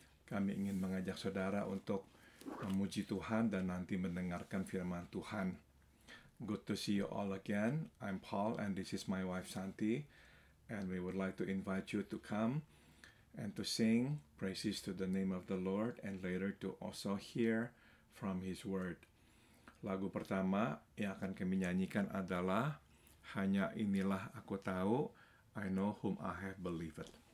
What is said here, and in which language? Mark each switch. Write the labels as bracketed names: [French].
[Indonesian] Kami ingin mengajak saudara untuk memuji Tuhan dan nanti mendengarkan firman Tuhan. [English] Good to see you all again. I'm Paul and this is my wife Santi. And we would like to invite you to come and to sing praises to the name of the Lord and later to also hear from His word. [Indonesian] Lagu pertama yang akan kami nyanyikan adalah Hanya Inilah Aku Tahu, I Know Whom I Have Believed.